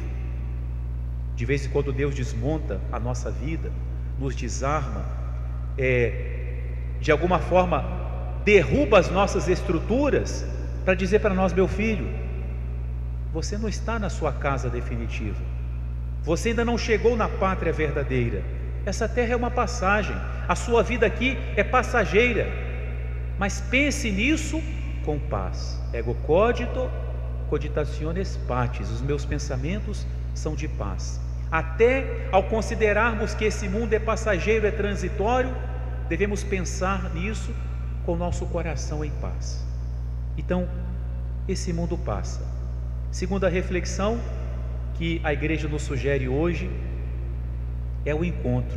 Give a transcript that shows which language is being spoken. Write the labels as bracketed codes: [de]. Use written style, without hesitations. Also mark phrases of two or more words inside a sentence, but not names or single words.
[pt] De vez em quando Deus desmonta a nossa vida, nos desarma, de alguma forma derruba as nossas estruturas, para dizer para nós: meu filho, você não está na sua casa definitiva, você ainda não chegou na pátria verdadeira. Essa terra é uma passagem, a sua vida aqui é passageira, mas pense nisso com paz. [la] Ego cogito, cogitationes pacis. [pt] Os meus pensamentos são de paz. Até ao considerarmos que esse mundo é passageiro, é transitório, devemos pensar nisso com o nosso coração em paz. Então, esse mundo passa. Segunda reflexão que a igreja nos sugere hoje é o encontro.